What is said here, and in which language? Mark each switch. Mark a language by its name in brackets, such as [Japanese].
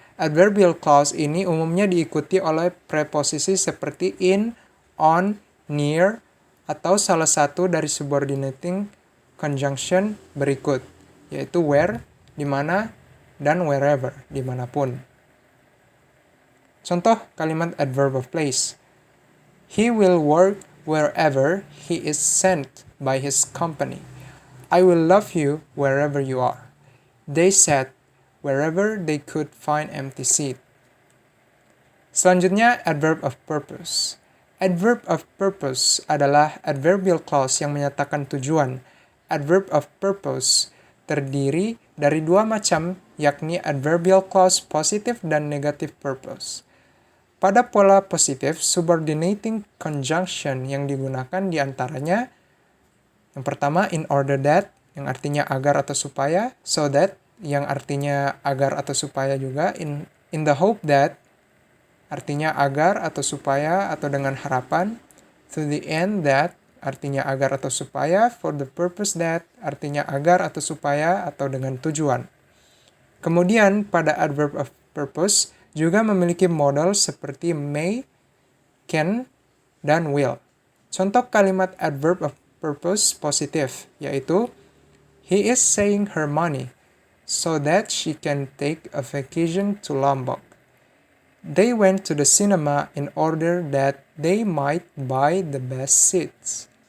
[Indonesian] Adverbial clause ini umumnya diikuti oleh preposisi seperti in, on, near, atau salah satu dari subordinating conjunction berikut, yaitu where, di mana, dan wherever, dimanapun. [English] Contoh kalimat adverb of place. He will work wherever he is sent by his company. I will love you wherever you are. They said wherever they could find empty seat. [Indonesian] Selanjutnya, adverb of purpose. Adverb of purpose adalah adverbial clause yang menyatakan tujuan. Adverb of purpose terdiri dari dua macam, yakni adverbial clause positive dan negative purpose. Pada pola positif, subordinating conjunction yang digunakan diantaranya yang pertama, in order that, yang artinya agar atau supaya, so that, yang artinya agar atau supaya juga, in the hope that, artinya agar atau supaya atau dengan harapan, to the end that, artinya agar atau supaya, for the purpose that, artinya agar atau supaya atau dengan tujuan. Kemudian pada adverb of purpose juga memiliki model seperti may, can, dan will. Contoh kalimat adverb of purpose positif, yaitu [English] he is saving her money so that she can take a vacation to Lombok. They went to the cinema in order that they might buy the best seats.